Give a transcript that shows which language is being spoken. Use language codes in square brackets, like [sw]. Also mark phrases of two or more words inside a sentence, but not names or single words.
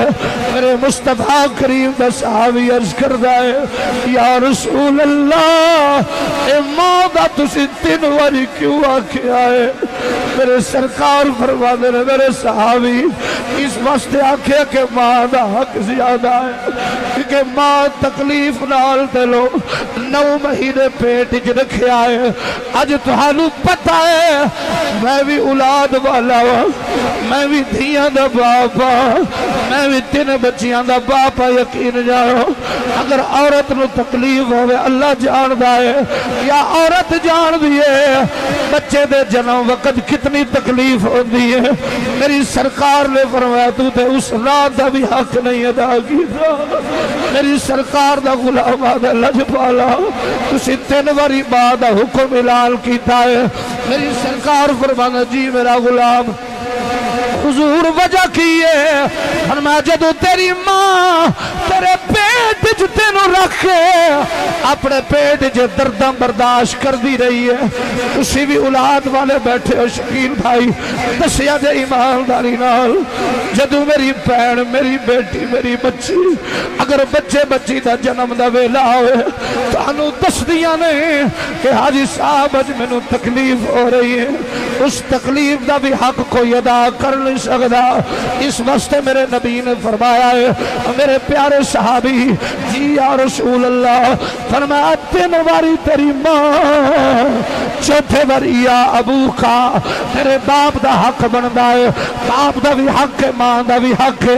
[pa] میرے مصطفیٰ کریم دا صحابی عرض کردہ ہے [ar] یا رسول اللہ [pa] اے ماں دا تسی تین باری کیوں آکھیا ہے؟ میرے سرکار فرمانے نے میرے صحابی اس وقت آکھیا کہ ماں دا حق زیادہ ہے، کیونکہ ماں تکلیف نال دلو 9 مہینے پیٹ اچ رکھیا ہے۔ اج تہانوں پتہ ہے میں بھی اولاد والا ہوں، میں بھی دھیاں دا باپ ہوں، میں بھی 3 بچیاں دا باپ ہوں۔ یقین جانو اگر عورت نو تکلیف ہوئے اللہ جاندہ ہے یا عورت جان دیئے بچے دے جنم وقت کتنی تکلیف ہوتی ہے، میری سرکار نے فرمایا تو تے اس رات دا بھی حق نہیں ادا کیتا۔ میری سرکار دا غلام آدھا لج پالا تسی 3 باری بعد حکم اعلان کیتا ہے۔ میری سرکار فرمانا جی میرا غلام حضور وجہ کی ہے، فرمایا جدو تیری ماں تیرے پیٹ چ تینوں رکھ کے اپنے پیٹ چ درداں برداشت کر دی رہی ہے. تسی بھی اولاد والے بیٹھے ہو شکیل بھائی, دسیا جے ایمانداری نال جدوں میری بہن میری بیٹی میری بچی اگر بچے بچی دا جنم دا ویلا ہوئے تانوں دسدیاں نے کہ حاجی صاحب اج مینوں تکلیف ہو رہی ہے, اس تکلیف دا بھی حق کوئی ادا کر نہیں سکتا. اس واسطے میرے نبی نے فرمایا ہے میرے پیارے صحابی جی [ar] یا رسول اللہ [pa] فرمایا 3 باری تیری ماں چوتھے باری یا ابو کا تیرے باپ دا حق بندا ہے, باپ دا بھی حق ہے ماں دا بھی حق ہے.